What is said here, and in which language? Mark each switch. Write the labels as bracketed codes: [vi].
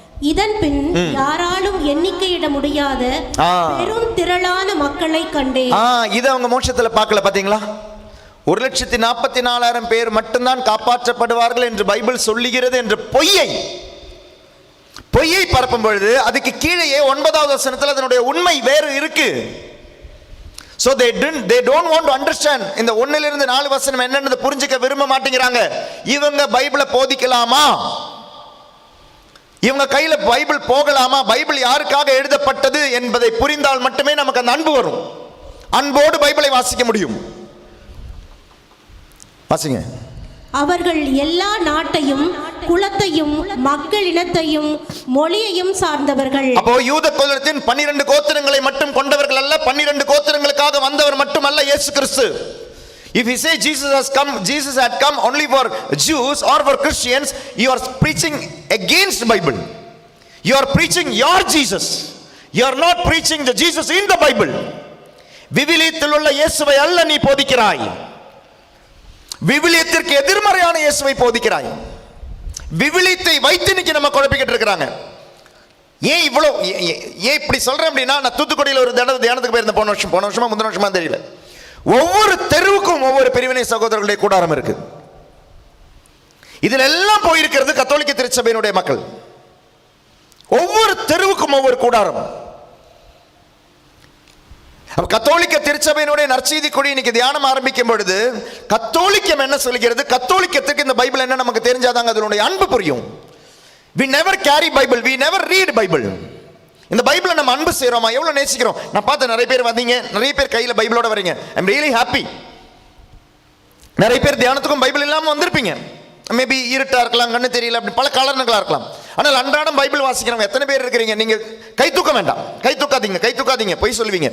[ta] இதன் பின் யாராலும் எண்ணிக்கையிட முடியாத பெரும் திரளான மக்களை கண்டேன். இதை அவங்க மோட்சத்துல பார்க்கல. பாத்தீங்களா? 1,44,000 பேர் மட்டும்தான் காப்பாற்றப்படுவார்கள் என்று பைபிள் சொல்லுகிறது என்ற பொய்யை பரப்பும் பொழுது அதுக்கு கீழே 9வது வசனத்தில் அதனுடைய உண்மை வேறு இருக்கு. [en] So they don't want to understand. [ta] இந்த 1-4 வசனம் என்னன்னு புரிஞ்சுக்க விரும்ப மாட்டேங்கிறாங்க. இவங்க பைபிளை போதிக்கலாமா? இவங்க கையில பைபிள் போகலாமா? பைபிள் யாருக்காக எழுதப்பட்டது என்பதை புரிந்தால் மட்டுமே நமக்கு அந்த அன்பு வரும். அன்போடு பைபிளை வாசிக்க முடியும். வாசிங்க. அவர்கள் எல்லா நாட்டையும், குலத்தையும், மக்களினத்தையும், மொழியையும் சார்ந்தவர்கள். அப்போ யூத குலத்தின் 12 கோத்திரங்களை மட்டும் கொண்டவர்கள் அல்ல, 12 கோத்திரங்களுக்காக வந்தவர் மட்டுமல்ல இயேசு கிறிஸ்து. [en] If you say Jesus had come only for Jews or for Christians, you are preaching against Bible. You are preaching your Jesus. You are not preaching the Jesus in the Bible. [ta] விவிலியத்தில் உள்ள இயேசுவை அல்ல நீ போதிக்கிறாய், விவிலியத்திற்கு எதிர்மறையான இயேசுவை போதிக்கிறாய். விவிலியத்தை வைத்து இன்னைக்கு நம்ம குழப்பிக்கிட்டு இருக்கிறாங்க. ஏன் இவ்வளோ ஏன் இப்படி சொல்றேன் அப்படின்னா, நான் தூத்துக்குடியில் ஒரு தியானத்துக்கு போயிருந்தேன் போன வருஷமா முந்தின வருஷமா தெரியல. ஒவ்வொரு தெருவுக்கும் ஒவ்வொரு பிரிவினை சகோதரர்களுடைய கூடாரம் இருக்கு. இதில் எல்லாம் போயிருக்கிறது கத்தோலிக்க திருச்சபையினுடைய மக்கள். ஒவ்வொரு தெருவுக்கும் ஒவ்வொரு கூடாரம். கத்தோலிக்க திருச்சபையினுடைய நற்செய்தி கொடி இன்னைக்கு தியானம் ஆரம்பிக்கும் பொழுது கத்தோலிக்கம் என்ன சொல்கிறது, கத்தோலிக்கத்துக்கு இந்த பைபிள் என்ன நமக்கு தெரிஞ்சாதாங்க அதனுடைய அன்பு புரியும். [en] we never carry bible, we never read bible. [ta] இந்த பைபிளை நம்ம அன்பு செய்றோமா, எவ்வளவு நேசிக்கிறோம். நான் பார்த்த நிறைய பேர் வந்தீங்க, நிறைய பேர் கையில பைபிளோட வரீங்க. [en] I am really happy. [ta] நிறைய பேர் தியானத்துக்கும் பைபிள் இல்லாம வந்திருப்பீங்க. மேபி இருட்டா இருக்கலாம், கண்ணு தெரியல, அப்படி பல காரணங்களா இருக்கலாம். ஆனால் அன்றாடம் பைபிள் வாசிக்கிறவங்க எத்தனை பேர் இருக்கிறீங்க? நீங்க கை தூக்க வேண்டாம், கை தூக்காதீங்க, பொய் சொல்லுவீங்க.